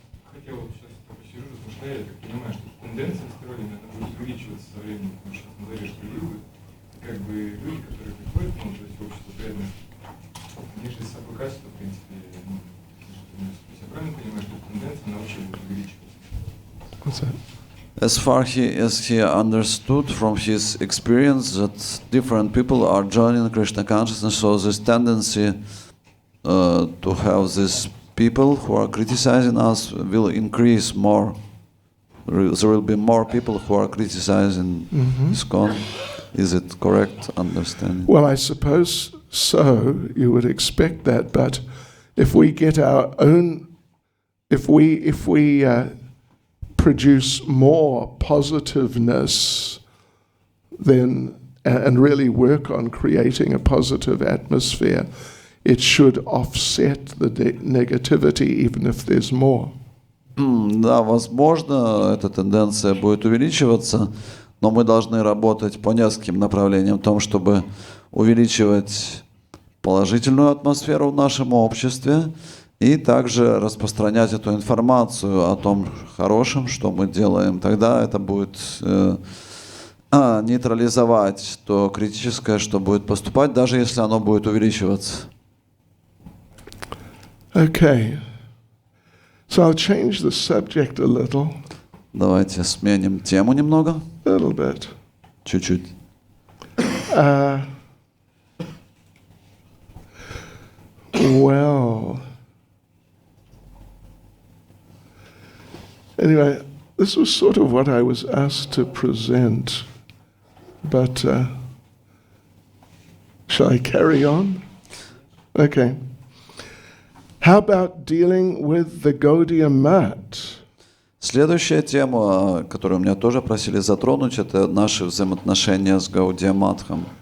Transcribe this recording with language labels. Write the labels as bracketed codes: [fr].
[ru] Хотел сейчас посижу, размышляю, я так понимаю, что тенденция с троллями, она будет увеличиваться со временем, потому что мы говорили, что люди, которые приходят, то есть общество преданных, они же с собой качество, в принципе, я правильно понимаю, что тенденция, она вообще будет увеличиваться? [en] As far as he understood from his experience that different people are joining Krishna consciousness, so this tendency to have this people who are criticizing us will increase more. There will be more people who are criticizing ISKCON. Is it correct understanding? Well, I suppose so. You would expect that, but if we get our own, if we produce more positiveness, then and really work on creating a positive atmosphere, it should offset the negativity, even if there's more. [ru] Да, возможно, эта тенденция будет увеличиваться, но мы должны работать по нескольким направлениям, в том, чтобы увеличивать положительную атмосферу в нашем обществе и также распространять эту информацию о том хорошем, что мы делаем. Тогда это будет нейтрализовать то критическое, что будет поступать, даже если оно будет увеличиваться. [en] Okay. So I'll change the subject a little. [ru] Давайте сменим тему немного. [en] A little bit. [ru] Чуть-чуть. [en] Well. Anyway, this was sort of what I was asked to present, but shall I carry on? Okay. How about dealing with the Gaudiya Mat? [ru] Следующая тема, которую меня тоже просили затронуть, это наши взаимоотношения с Гаудия Матхом.